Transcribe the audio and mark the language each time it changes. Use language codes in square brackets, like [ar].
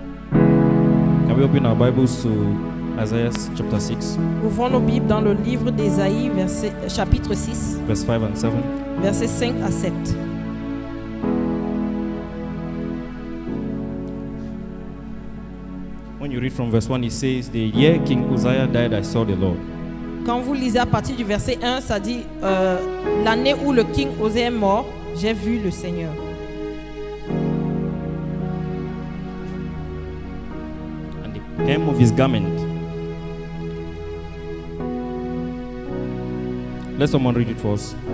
[en] Can we open our Bibles to Isaiah chapter 6, [fr] Ouvrons nos Bibles dans le livre d'Ésaïe, chapitre 6, [en] verse 5 and 7. [fr] versets 5 à 7. [en] When you read from verse 1, it says, the year King Uzziah died, I saw the Lord. [fr] Quand vous lisez à partir du verset 1, ça dit l'année où le king Osée est mort, j'ai vu le Seigneur. [en] And the hem of his garment. Let someone read it for us.